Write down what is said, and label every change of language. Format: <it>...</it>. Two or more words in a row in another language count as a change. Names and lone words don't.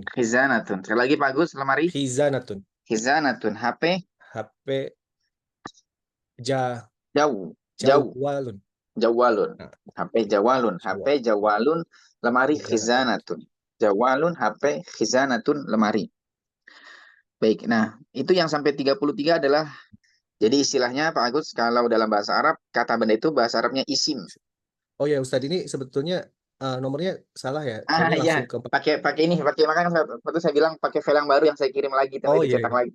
<id>Sekali lagi Pak Agus, lemari. Khizanatun. HP. Jawalun. HP jawalun. Lemari khizanatun. Jawalun, HP, khizanatun, lemari. Baik, nah itu yang sampai 33 adalah, jadi istilahnya Pak Agus, kalau dalam bahasa Arab, kata benda itu bahasa Arabnya isim. Oh ya Ustadz, ini sebetulnya nomornya salah ya. Iya, pakai makanya waktu saya bilang pakai file yang baru yang saya kirim lagi, tapi dicetak lagi.</id>